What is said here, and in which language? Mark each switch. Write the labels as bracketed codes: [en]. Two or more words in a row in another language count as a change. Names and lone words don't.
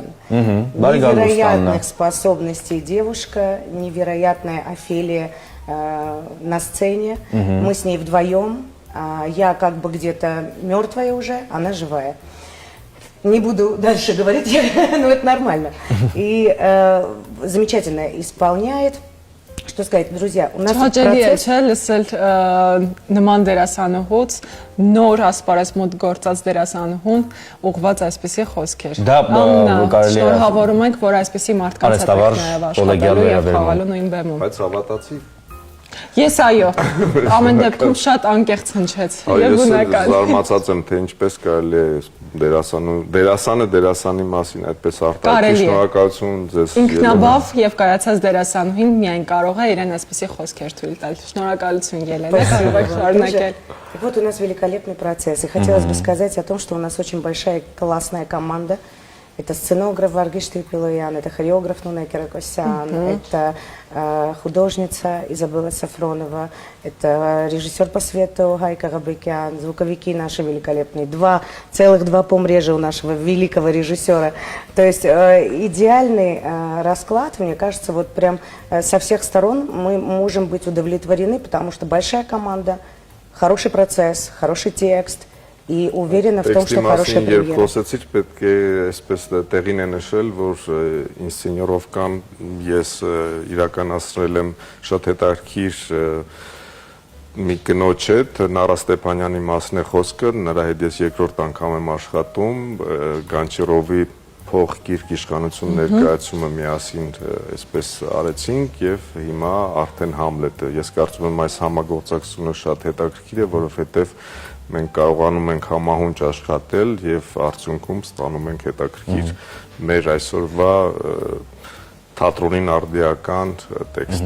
[ru] Невероятных способностей девушка, невероятная Офелия на сцене. Мы с ней вдвоем. Я как бы где-то мертвая уже, она живая. Не буду дальше говорить, но это нормально. И замечательно исполняет. Что сказать, друзья, у нас процесс... [hy] լսել նման դերասանուհուց նոր ասպարեզ մոտ գործած դերասանուհուն ուղղված այսպիսի խոսքեր։ Շնորհավորում ենք, որ այսպիսի մարդկանց հետ նաև աշխատելու եւ խաղալու նույն բեմում։ Բայց հավատացի։ Ես այո, ամեն դեպքում շատ անկեղծ հնչեց եւ բնական։ Ես զարմացած եմ, թե ինչպես կարելի է դերասանը դերասանի մասին այդպես արտահայտել։ Շնորհակալություն ձեզ։ Ինքնաբավ եւ կայացած դերասանուհին միայն կարող է իրեն այսպիսի խոսքեր թույլ տալ։ Шնորհակալություն, Ելենա, կարող եք շարունակել։ [ru] Вот у нас великолепный процесс. И хотелось бы сказать о том, что у нас очень большая классная команда. Это сценограф Варгиш Трипилоян, это хореограф Нуна Киракосян, это художница Изабелла Сафронова, это режиссер по свету Гайка Габекян, звуковики наши великолепные, целых два помрежа у нашего великого режиссера. То есть идеальный расклад, мне кажется, вот прям со всех сторон мы можем быть удовлетворены, потому что большая команда, хороший процесс, хороший текст. И уверена в том, что хорошая премьера. [hy] Երբ խոսեցիք, պետք է այսպես տեղին է նշել, որ ինսցենիրովկան ես իրականացրել եմ շատ հետաքրքիր մի կնոջ հետ, Նարա Ստեփանյանի մասն է խոսքը, նրա հետ ես երկրորդ անգամ եմ աշխատում, Գանչերովի փոխկիրք իշխանություն ներկայացումը միասին այսպես արեցինք եւ հիմա արդեն Համլետը։ Ես կարծում եմ այս համագործակցությունը շատ հետաքրքիր է, որովհետեւ մենք կարողանում ենք համահունչ աշխատել եւ արդյունքում ստանում ենք հետաքրքիր մեր այսօրվա թատրոնին արդիական տեքստ։